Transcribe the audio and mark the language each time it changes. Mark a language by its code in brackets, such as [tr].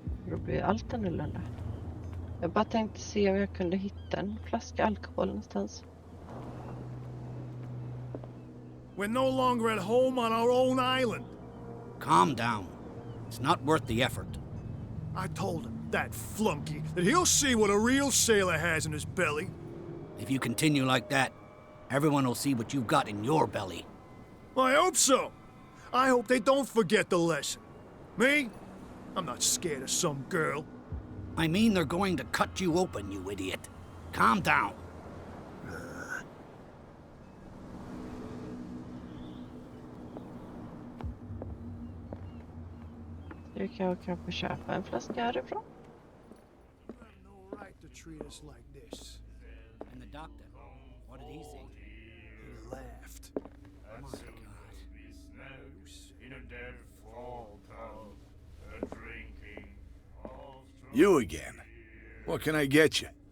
[sv] Då blir allt annorlunda. Jag bara tänkte se om jag kunde hitta en flaska alkohol någonstans. [en] We're no longer at home on our own island. Calm down. It's not worth the effort. I told him, that flunky, that he'll see what a real sailor has in his belly. If you continue like that, everyone will see what you've got in your belly. I hope so. I hope they don't forget the lesson. Me? I'm not scared of some girl. I mean they're going to cut you open, you idiot. Calm down. [sv] Du kan kanske köpa en flaska härifrån. [en] You have no right to treat us like this. And the doctor, what did he say? He laughed. Oh my God. You again. What can I get you?